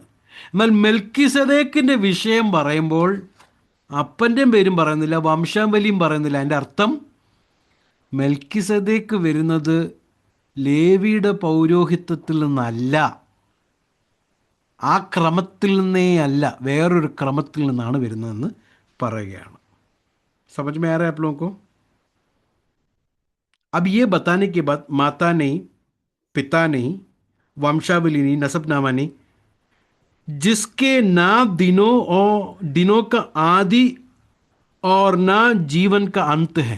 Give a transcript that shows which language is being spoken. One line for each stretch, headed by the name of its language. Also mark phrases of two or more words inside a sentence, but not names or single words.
Malayalam: എന്നാൽ മെൽക്കിസദേക്കിൻ്റെ വിഷയം പറയുമ്പോൾ അപ്പൻ്റെയും പേരും പറയുന്നില്ല, വംശാവലിയും പറയുന്നില്ല. അതിൻ്റെ അർത്ഥം മെൽക്കിസദേക്ക് വരുന്നത് ലേവിയുടെ പൗരോഹിത്യത്തിൽ നിന്നല്ല, ആ ക്രമത്തിൽ നിന്നേ അല്ല, വേറൊരു ക്രമത്തിൽ നിന്നാണ് വരുന്നതെന്ന് പറയുകയാണ്.
Hindi: समझ में आ रहा है आप लोगों को? अब ये बताने के बाद माता नहीं, पिता नहीं, वंशावली नहीं, नसबनामा नहीं, जिसके ना दिनों का आदि और ना जीवन का अंत है.